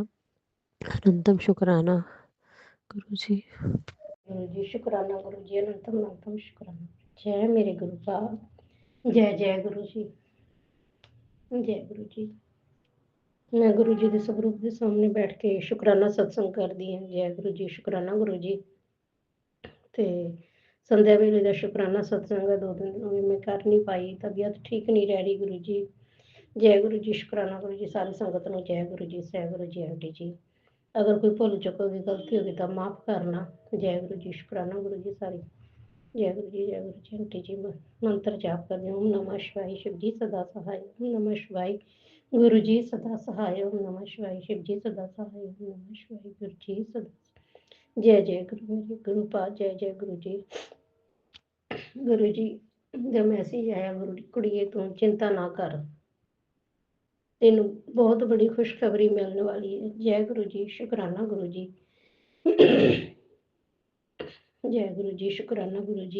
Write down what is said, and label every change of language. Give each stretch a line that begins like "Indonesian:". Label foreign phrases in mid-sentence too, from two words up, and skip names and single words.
Hindi: अनंतम शुक्राना गुरुजी। गुरुजी शुक्राना गुरुजी, अनंतम अनंतम शुक्राना। जय मेरे गुरु साहब, जय जय गुरुजी, जय गुरुजी। मैं गुरु जी के स्वरूप के सामने बैठ के शुक्राना सत्संग
Punjabi: ਕਰਦੀ ਹਾਂ।
Hindi: जय गुरु जी, शुक्राना गुरु जी।
Punjabi: ਤੇ ਸੰਧਿਆ ਵੇਲੇ ਦਾ ਸ਼ੁਕਰਾਨਾ ਸਤਸੰਗ 2 ਦਿਨ ਵੀ ਮੈਂ ਕਰ ਨਹੀਂ ਪਾਈ, ਤਬੀਅਤ ਠੀਕ ਨਹੀਂ ਰਹਿ ਰਹੀ ਗੁਰੂ ਜੀ। ਜੈ ਗੁਰੂ ਜੀ, ਸ਼ੁਕਰਾਨਾ ਗੁਰੂ ਜੀ। ਸਾਰੀ ਸੰਗਤ ਨੂੰ ਜੈ ਗੁਰੂ ਜੀ, ਸਹਿ ਗੁਰੂ ਜੀ, ਆਂਟੀ ਜੀ। ਅਗਰ ਕੋਈ ਭੁੱਲ ਚੁੱਕ ਹੋਵੇ, ਗਲਤੀ ਹੋਵੇ ਤਾਂ ਮਾਫ ਕਰਨਾ। ਜੈ ਗੁਰੂ ਜੀ, ਸ਼ੁਕਰਾਨਾ ਗੁਰੂ ਜੀ। ਸਾਰੀ ਜੈ ਗੁਰੂ ਜੀ, ਜੈ ਗੁਰੂ ਜੀ, ਆਂਟੀ ਜੀ। ਮੰਤਰ ਜਾਪ ਕਰਦੇ
Hindi: ओम नमः शिवाय, शिव जी सदा सहाय। ओम नमः शिवाय, गुरु जी सदा सहाय। ओम नमः शिवाय, शिव जी सदा सहाय। ओम नमः शिवाय, गुरु जी सदा। जय जय गुरु मेरे गुरु पाद, जय जय गुरु जी।
Punjabi: गुरु जी ਦਾ ਮੈਸੇਜ ਆਇਆ, ਗੁਰੂ ਕੁੜੀਏ ਤੂੰ ਚਿੰਤਾ ਨਾ ਕਰ, ਤੈਨੂੰ ਬਹੁਤ ਬੜੀ ਖੁਸ਼ਖਬਰੀ ਮਿਲਣ ਵਾਲੀ ਹੈ। ਜੈ ਗੁਰੂ ਜੀ, ਸ਼ੁਕਰਾਨਾ ਗੁਰੂ ਜੀ। ਜੈ ਗੁਰੂ ਜੀ, ਸ਼ੁਕਰਾਨਾ ਗੁਰੂ ਜੀ।